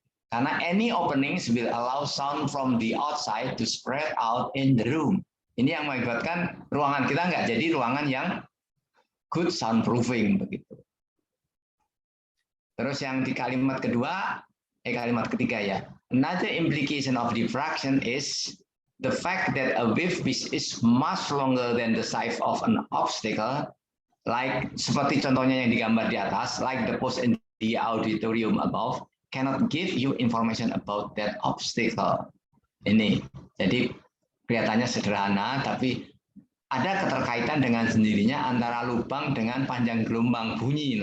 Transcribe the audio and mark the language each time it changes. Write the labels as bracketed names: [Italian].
[English] Karena any openings will allow sound from the outside to spread out in the room. [Indonesian] Ini yang mengakibatkan ruangan kita nggak jadi ruangan yang [English] good soundproofing [Indonesian] begitu. Terus yang di kalimat kedua, kalimat ketiga ya. [English] Another implication of diffraction is the fact that a wave which is much longer than the size of an obstacle, like [Indonesian] seperti contohnya yang digambar di atas, [English] like the post in the auditorium above, cannot give you information about that obstacle. [Indonesian] Ini, jadi kelihatannya sederhana, tapi ada keterkaitan dengan sendirinya antara lubang dengan panjang gelombang bunyi.